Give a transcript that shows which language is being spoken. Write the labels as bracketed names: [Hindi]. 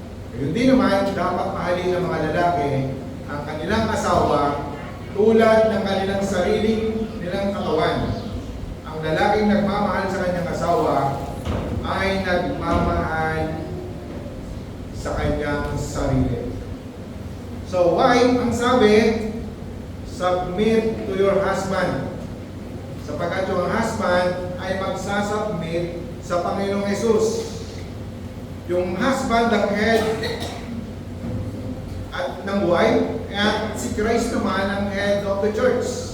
[Filipino] Gayun din naman, dapat mahalin ng mga lalaki ang kanilang asawa tulad ng kanilang sariling nilang katawan. Ang lalaking nagmamahal sa kanyang asawa ay nagmamahal sa kanyang sarili. [English] So, wife, [Filipino] ang sabi, [English] submit to your husband. [Filipino] Sapagkat yung husband ay magsasubmit sa Panginoong Jesus. Yung husband ang head at ng wife, at si Christ naman ang [English] head of the church.